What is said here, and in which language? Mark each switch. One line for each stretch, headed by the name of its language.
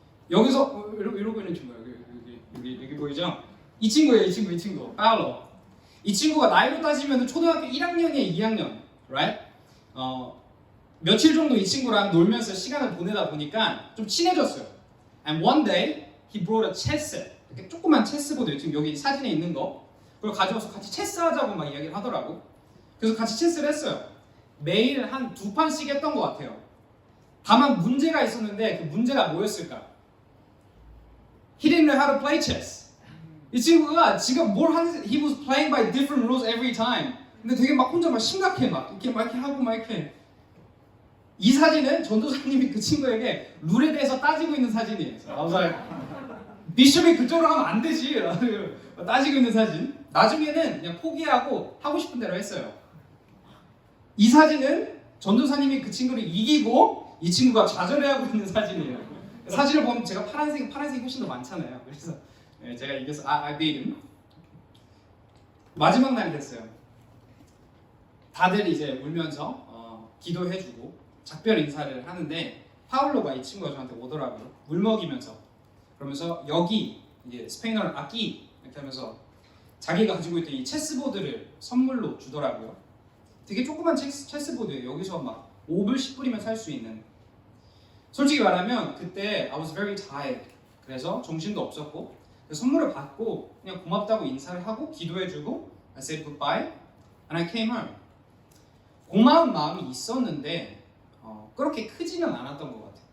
Korean: 여기서 이러고 있는 친구예요. 여기 보이죠? 이 친구예요, 이 친구. Paulo. 이 친구가 나이로 따지면 초등학교 1학년이에요, 2학년, right? 며칠 정도 이 친구랑 놀면서 시간을 보내다 보니까 좀 친해졌어요.
English: And one day he brought a chess set.
Korean: 이렇게 조그만 체스보드 지금 여기 사진에 있는 거 그걸 가져와서 같이 체스하자고 막 이야기를 하더라고. 그래서 같이 체스를 했어요. 매일 한 2판씩 했던 것 같아요. 다만 문제가 있었는데 그 문제가 뭐였을까?
English: He didn't know how to play chess.
Korean: 이 친구가 지가 뭘 하는지
English: he was playing by different rules every time.
Korean: 근데 되게 막 혼자 막 심각해 막 이렇게 하고 막 이렇게. 이 사진은 전도사님이 그 친구에게 룰에 대해서 따지고 있는 사진이에요.
English: I was like,
Korean: 비숍이 그쪽으로 가면 안 되지. 따지고 있는 사진. 나중에는 그냥 포기하고 하고 싶은 대로 했어요. 이 사진은 전도사님이 그 친구를 이기고 이 친구가 좌절해하고 있는 사진이에요. 사진을 보면 제가 파란색이 훨씬 더 많잖아요. 그래서 제가 이겨서
English: I beat him.
Korean: 마지막 날이 됐어요. 다들 이제 울면서 기도해주고 작별 인사를 하는데 파울로가 이 친구가 저한테 오더라고요. 물 먹이면서 그러면서 여기 이제 스페인어를 아끼 이렇게 하면서 자기가 가지고 있던 이 체스보드를 선물로 주더라고요. 되게 조그만 체스보드예요. 여기서 막 5불 10불이면 살 수 있는. 솔직히 말하면 그때
English: I was very tired.
Korean: 그래서 정신도 없었고 선물을 받고 그냥 고맙다고 인사를 하고 기도해주고
English: I said goodbye and I came home.
Korean: 고마운 마음이 있었는데 그렇게 크지는 않았던 것 같아요.